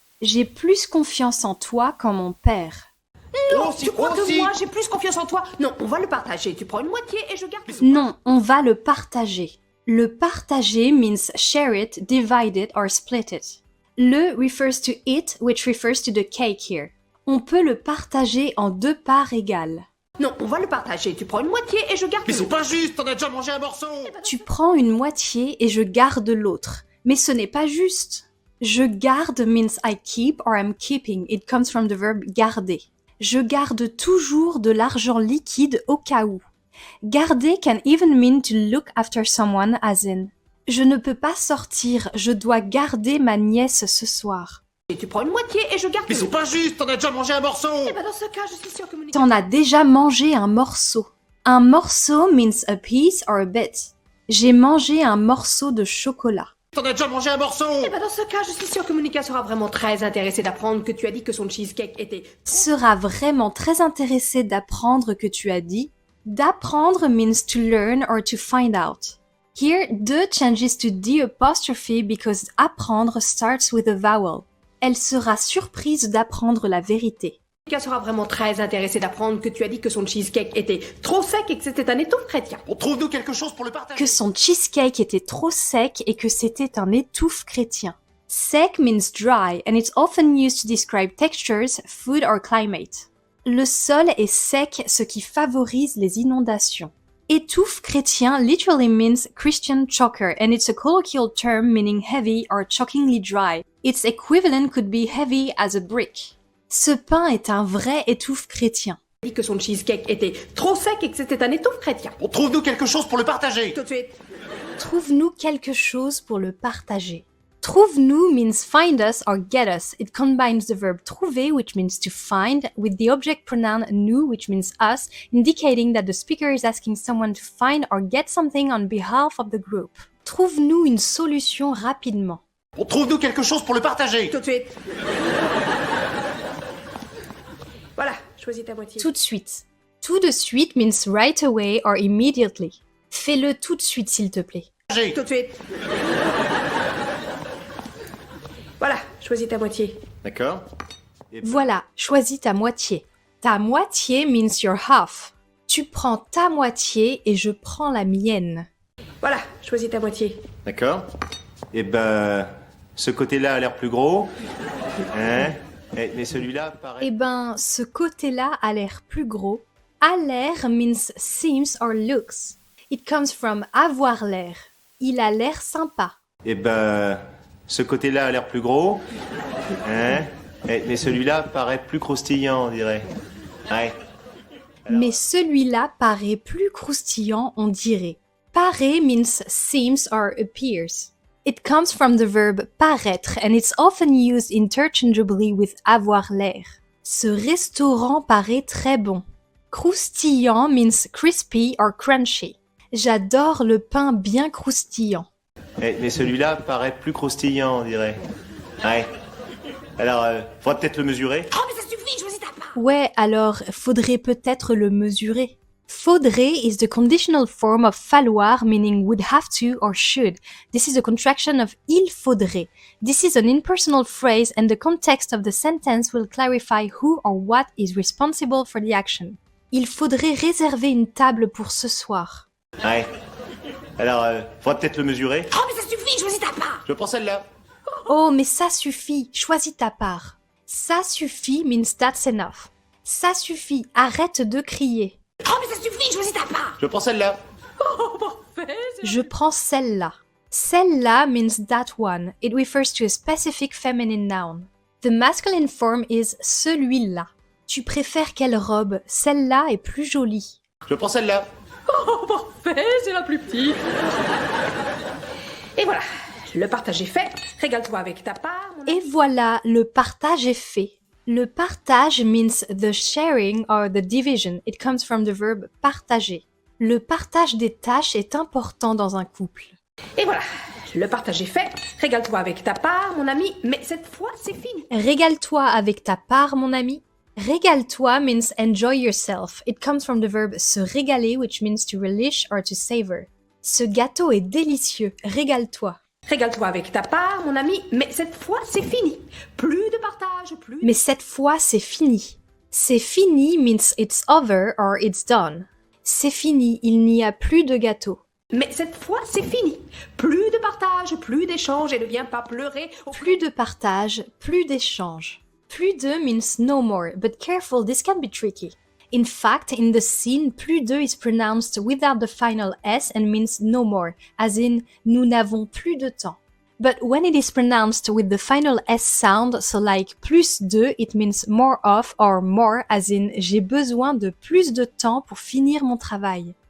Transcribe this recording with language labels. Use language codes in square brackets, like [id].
[fr] J'ai plus confiance en toi qu'en mon père. Non, Oh, si. tu crois Oh, que si. moi j'ai plus confiance en toi. Non, on va le partager. Tu prends une moitié et je garde... Non, on va le partager. [en] Le partager means share it, divide it, or split it. Le refers to it, which refers to the cake here. [fr] On peut le partager en 2 parts égales. Non, on va le partager. Tu prends une moitié et je garde... Mais c'est l'autre. pas juste. T'en as déjà mangé un morceau. Tu prends une moitié et je garde l'autre. Mais ce n'est pas juste. [en] Je garde means I keep or I'm keeping. It comes from the verb garder. [fr] Je garde toujours de l'argent liquide au cas où. [en] Garder can even mean to look after someone, as in [fr] je ne peux pas sortir, je dois garder ma nièce ce soir. Et tu prends une moitié et je garde... Mais c'est l'autre. pas juste. T'en as déjà mangé un morceau. Eh ben dans ce cas, je suis sûre que Monica... T'en as déjà mangé un morceau. Un morceau [en] means a piece or a bit. [fr] J'ai mangé un morceau de chocolat. T'en as déjà mangé un morceau. Eh ben dans ce cas, je suis sûre que Monica sera vraiment très intéressée d'apprendre que tu as dit que son cheesecake était... Sera vraiment très intéressé d'apprendre que tu as dit. [en] D'apprendre means to learn or to find out. Here, de changes to the apostrophe because apprendre starts with a vowel. [fr] Elle sera surprise d'apprendre la vérité. Monica sera vraiment très intéressée d'apprendre que tu as dit que son cheesecake était trop sec et que c'était un étouffe chrétien. On trouve-nous quelque chose pour le partager. Que son cheesecake était trop sec et que c'était un étouffe chrétien. [en] Sec means dry and it's often used to describe textures, food or climate. [fr] Le sol est sec, ce qui favorise les inondations. [en] Étouffe chrétien literally means Christian choker and it's a colloquial term meaning heavy or shockingly dry. Its equivalent could be heavy as a brick. [fr] Ce pain est un vrai étouffe chrétien. Dit que son cheesecake était trop sec et que c'était un étouffe chrétien. On trouve-nous quelque chose pour le partager. Tout de suite. Trouve-nous quelque chose pour le partager. [en] Trouve-nous means find us or get us. It combines the verb trouver, which means to find, with the object pronoun nous, which means us, indicating that the speaker is asking someone to find or get something on behalf of the group. [fr] Trouve-nous une solution rapidement. On trouve-nous quelque chose pour le partager. Tout de suite. Voilà, choisis ta moitié. Tout de suite. [en] Tout de suite means right away or immediately. [fr] Fais-le tout de suite, s'il te plaît. Tout de suite. Voilà, choisis ta moitié. D'accord. Voilà, choisis ta moitié. [en] Ta moitié means your half. [fr] Tu prends ta moitié et je prends la mienne. Voilà, choisis ta moitié. D'accord. Eh ben, ce côté-là a l'air plus gros. Hein? Mais celui-là paraît... Eh ben, ce côté-là a l'air plus gros. [en] A l'air means seems or looks. It comes from avoir l'air. [fr] Il a l'air sympa. Eh ben, ce côté-là a l'air plus gros. Hein? Mais celui-là paraît plus croustillant, on dirait. Ouais. Mais celui-là paraît plus croustillant, on dirait. [en] Paraît means seems or appears. It comes from the verb paraître and it's often used interchangeably with avoir l'air. [fr] Ce restaurant paraît très bon. Croustillant [en] means crispy or crunchy. [fr] J'adore le pain bien croustillant. Mais celui-là paraît plus croustillant, on dirait. Ouais. Alors, faudra peut-être le mesurer. Oh, mais ça suffit, choisis ta part. Ouais, alors faudrait peut-être le mesurer. [en] Faudrait is the conditional form of falloir meaning would have to or should. This is a contraction of il faudrait. This is an impersonal phrase and the context of the sentence will clarify who or what is responsible for the action. [fr] Il faudrait réserver une table pour ce soir. Ouais. Alors, faudra peut-être le mesurer. Oh, mais ça suffit, choisis ta part. Je prends celle-là. Oh, mais ça suffit, choisis ta part. [en] Ça suffit means that's enough. [fr] Ça suffit, arrête de crier. Oh, mais ça suffit, choisis ta part. Je prends celle-là. Je prends celle-là. Celle-là [en] means that one. It refers to a specific feminine noun. The masculine form is celui-là. [fr] Tu préfères quelle robe? Celle-là est plus jolie. Je prends celle-là. C'est la plus petite. Et voilà, le partage est fait. Régale-toi avec ta part. Et voilà, le partage est fait. [en] Le partage means the sharing or the division. It comes from the verb partager. [fr] Le partage des tâches est important dans un couple. Et voilà, le partage est fait. Régale-toi avec ta part, mon ami. Mais cette fois, c'est fini. Régale-toi avec ta part, mon ami. [en] Régale-toi means enjoy yourself. It comes from the verb se régaler, which means to relish or to savor. [fr] Ce gâteau est délicieux. Régale-toi. Régale-toi avec ta part, mon ami. Mais cette fois, c'est fini. Plus de partage, plus... Mais cette fois, c'est fini. C'est fini means it's over or it's done. C'est fini, il n'y a plus de gâteau. Mais cette fois, c'est fini. Plus de partage, plus d'échange et ne viens pas pleurer. Plus de partage, plus d'échange. [en] Plus de means no more, but careful, this can be tricky. In fact, in the scene, plus de is pronounced without the final S and means no more, as in [fr] nous n'avons plus de temps. [en] But when it is pronounced with the final S sound, so like plus de, it means more of or more, as in [fr] j'ai besoin de plus de temps pour finir mon travail.